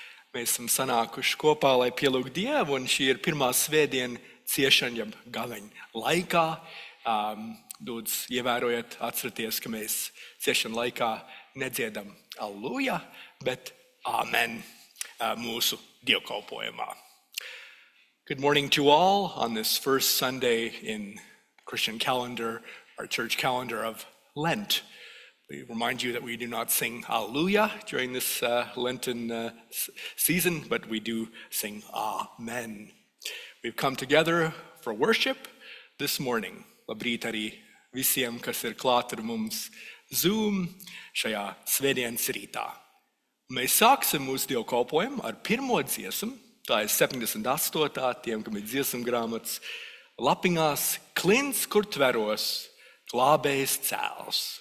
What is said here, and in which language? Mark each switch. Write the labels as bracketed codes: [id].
[lv] Mēs esam sanākuši kopā, lai pielūgtu Dievu, un šī ir pirmā svētdiena ciešana, jeb gaveņa laikā. Lūdzu, ievērojiet, atcerieties, ka mēs ciešana laikā nedziedam Alleluja, bet Amen mūsu dievkalpojumā. [en] Good morning to all on this first Sunday in Christian calendar, our church calendar of Lent. We remind you that we do not sing Alleluia during this Lenten season, but we do sing Amen. We've come together for worship this morning. [lv] Labrīt arī visiem, kas ir klāt ar mums Zoom šajā svētdienas rītā. Mēs sāksim mūsu dievkalpojumu ar pirmo dziesmu. Tā ir 78. Tiem, kam ir dziesmu grāmatas lapiņās. Klints, kur tveros, glābējs cēls.